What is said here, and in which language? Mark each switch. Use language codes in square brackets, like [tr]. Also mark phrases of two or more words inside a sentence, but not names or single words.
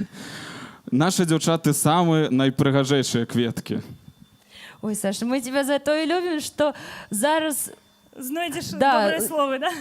[be] Нашы дзяўчаты самыя найпрыгажэйшыя кветкі. [ru] Ой, Саша, мы тебя за то и любим, что зараз... [be] Знойдзеш Да. добрыя словы, да?